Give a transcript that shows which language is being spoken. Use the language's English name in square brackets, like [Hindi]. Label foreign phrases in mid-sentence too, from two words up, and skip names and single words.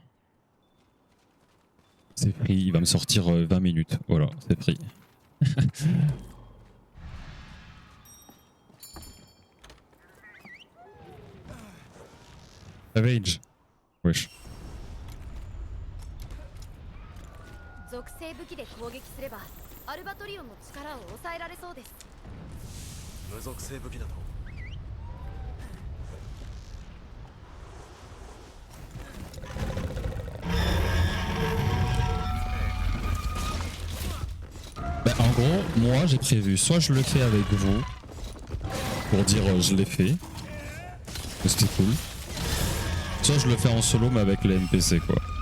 [French] C'est pris, il va me sortir 20 minutes. Voilà, c'est pris. Savage. Wesh. [Japanese] 属性武器で攻撃すればアルバトリオンの力を抑えられそうです。無属性武器だと [French] Bah, en gros, moi j'ai prévu, soit je le fais avec vous, pour dire je l'ai fait, que c'était cool, soit je le fais en solo mais avec les NPC quoi.